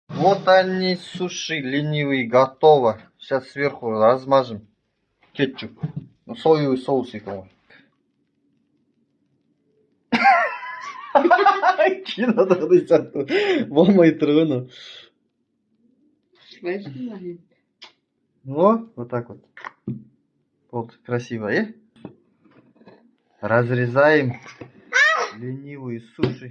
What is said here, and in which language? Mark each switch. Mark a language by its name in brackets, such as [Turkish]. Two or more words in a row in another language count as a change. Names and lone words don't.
[Russian] Вот они, суши ленивые, готово. Сейчас сверху размажем кетчуп. Ну, соевый соус екен. [Kazakh] Кинодағыдай болмай тұр ғой мынау. [Russian] Вот так вот. Вот красиво, Разрезаем ленивые суши.